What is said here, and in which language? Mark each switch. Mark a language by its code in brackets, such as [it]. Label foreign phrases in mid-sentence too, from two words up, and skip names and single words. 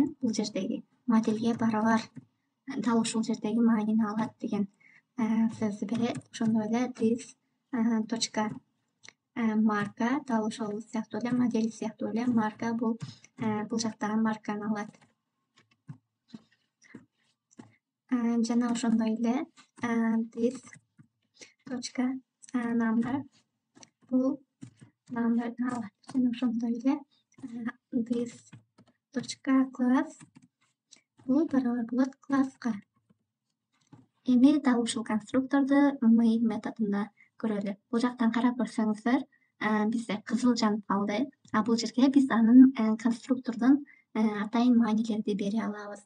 [ky] Бул жердеги модельге барабар дал ушул жердеги маанини алат деген сөздү берет. Ошондой эле this марка дал ошол сыяктуу эле модель сыяктуу эле марка бул жактагы марканы алат. Жана ошондой эле [en] this number [ky] бул маалыматтарды алат. Жана ошондой эле [en] this class [ky] бул барабар болот класска. Эми дал ушул конструкторду main методунда көрөлү. Бул жактан карап көрсөңүздөр, бизде кызыл жанып калды. Бул жерге биз анын конструктордун атайын маанилерди бере алабыз.